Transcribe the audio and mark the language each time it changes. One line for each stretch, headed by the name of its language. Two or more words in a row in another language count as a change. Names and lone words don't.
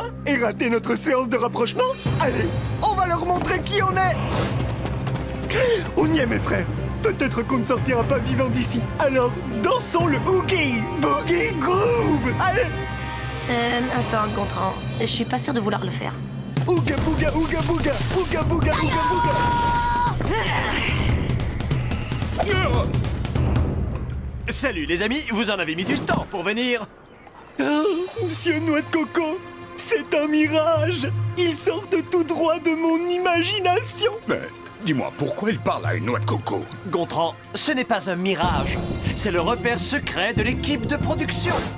French: Et rater notre séance de rapprochement? Allez, on va leur montrer qui on est. On y est, mes frères. Peut-être qu'on ne sortira pas vivant d'ici. Alors, dansons le Oogie Boogie Groove. Allez. Attends, Gontran. Je suis pas sûre de vouloir le faire. Ooga booga, ooga booga, ooga booga, ooga booga. Salut les amis, vous en avez mis du temps pour venir. Oh, Monsieur Noix de Coco, c'est un mirage. Ils sortent tout droit de mon imagination. Mais dis-moi, pourquoi il parle à une noix de coco? Gontran, ce n'est pas un mirage. C'est le repère secret de l'équipe de production.